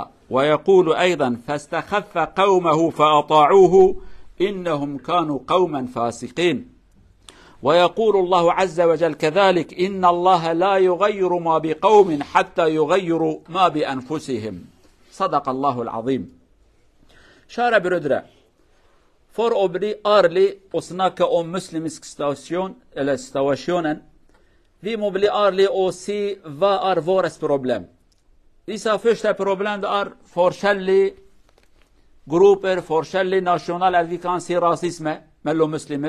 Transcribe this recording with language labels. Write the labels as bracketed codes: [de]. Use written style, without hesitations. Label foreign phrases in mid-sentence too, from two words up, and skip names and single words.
[ar] ويقول أيضا: فاستخف قومه فأطاعوه إنهم كانوا قوما فاسقين. ويقول الله عز وجل كذلك: إن الله لا يغير ما بقوم حتى يغيروا ما بأنفسهم. صدق الله العظيم. [sv] Kära bröder, [no] for å bli ærlig og snakke om muslimsk situasjonen, vi må bli ærlige og si hva er vårt problem. Vi sa første problem er forskjellige grupper, forskjellige nasjoner, vi kan si rasisme mellom muslimer.